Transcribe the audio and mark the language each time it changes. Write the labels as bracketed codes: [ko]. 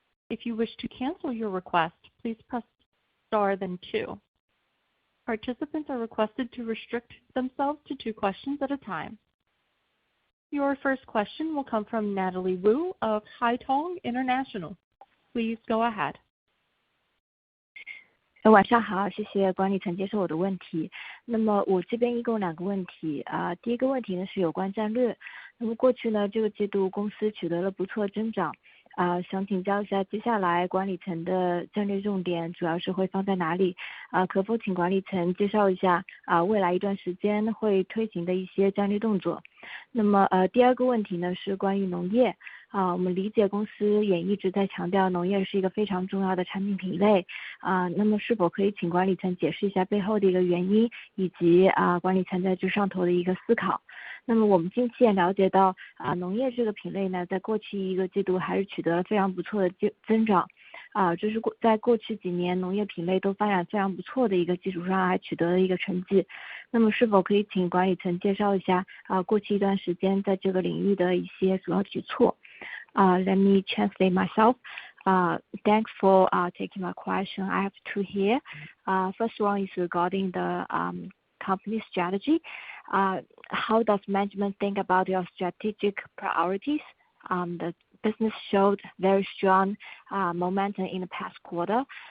[en] If you wish to cancel your request, please press star then 2. Participants are requested to restrict themselves to 2 questions at a time. Your first question will come from Natalie Wu of Haitong International. Please go ahead. [zh] 晚上好，谢谢管理层接受我的问题。那么我这边一共2个问题第一个问题呢是有关战略。那么过去呢这个季度公司取得了不错增长想请教一下接下来管理层的战略重点主要是会放在哪里？可否请管理层介绍一下未来一段时间会推行的一些战略动作？那么第二个问题呢是关于农业。我们理解公司也一直在强调农业是一个非常重要的产品品类。那么是否可以请管理层解释一下背后的一个原因，以及管理层在这上头的一个思考？那么我们近期也了解到农业这个品类呢，在过去一个季度还是取得了非常不错的增长。这是在过去几年农业品类都发展非常不错的一个基础上还取得了一个成绩。那么是否可以请管理层介绍一下过去一段时间在这个领域的一些主要举措？ [en] Let me translate myself. Thanks for taking my question. I have two here. First one is regarding the company strategy. How does management think about your strategic priorities? The business showed very strong momentum in the past quarter.